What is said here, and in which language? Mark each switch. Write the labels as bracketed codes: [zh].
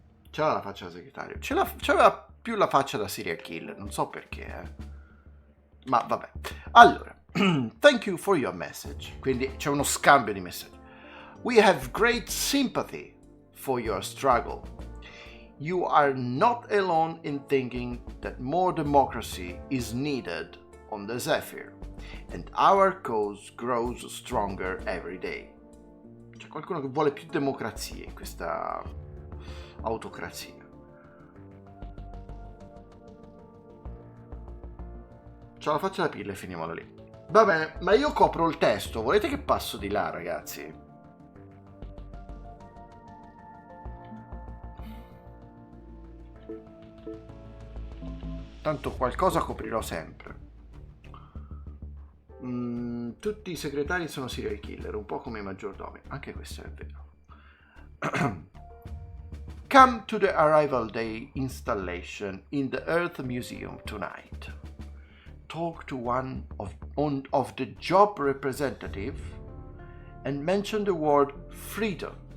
[it] C'era la faccia da segretario. C'aveva più la faccia da serial killer, non so perché. Ma vabbè. Allora, [en] thank you for your message. [it] Quindi c'è uno scambio di messaggi. [en] We have great sympathy for your struggle. You are not alone in thinking that more democracy is needed on the Zephyr, and our cause grows stronger every day. [it] C'è qualcuno che vuole più democrazia in questa autocrazia. C'ho la faccia da pille e finiamola lì. Va bene, ma io copro il testo. Volete che passo di là, ragazzi? Tanto qualcosa coprirò sempre. Tutti i segretari sono serial killer, un po' come i maggiordomi. Anche questo è vero. [en] Come to the Arrival Day installation in the Earth Museum tonight. Talk to one of the job representative and mention the word freedom.